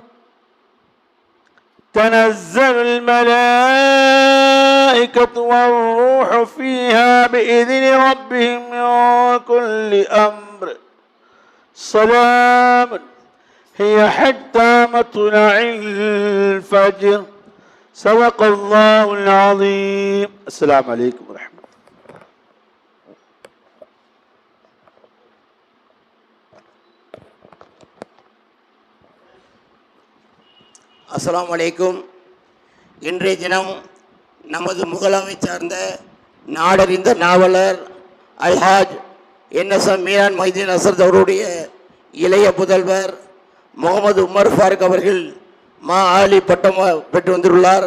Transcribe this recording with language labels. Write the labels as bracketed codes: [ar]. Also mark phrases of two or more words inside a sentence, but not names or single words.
[ar] تنزل الملائكة والروح فيها بإذن ربهم من كل أمر. سلام هي حتى مطلع الفجر. صدق الله العظيم. السلام عليكم ورحمة الله. السلام عليكم. [ta] இன்றைய தினம் நமது முகலாமை சார்ந்த நாடறிந்த நாவலர் அல்ஹாஜ் என்எஸ்எம் மீரான் மைதீன் அசரத் அவருடைய இளைய புதல்வர் முகமது உமர் ஃபாரூக் அவர்கள் ஆலி பட்டம் பெற்று வந்துள்ளார்.